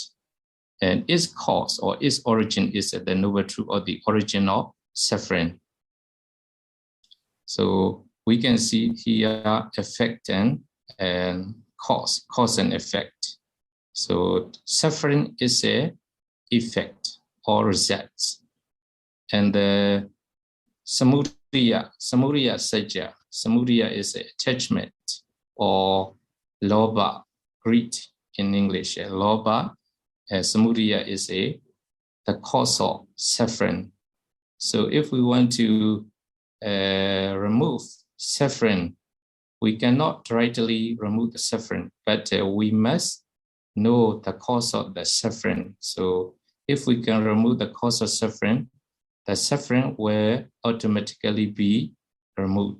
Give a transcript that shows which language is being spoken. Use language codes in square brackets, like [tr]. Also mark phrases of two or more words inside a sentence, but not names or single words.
[en] And its cause or its origin is the noble truth or the origin of suffering. So we can see here effect and cause and effect. So suffering is a effect or results. And the [pi] samudaya sajja. [en] Samudaya is attachment or lobha, greed in English. Lobha, samudaya is the cause of suffering. So if we want to remove suffering, we cannot directly remove the suffering, but we must know the cause of the suffering. So if we can remove the cause of suffering, the suffering will automatically be removed.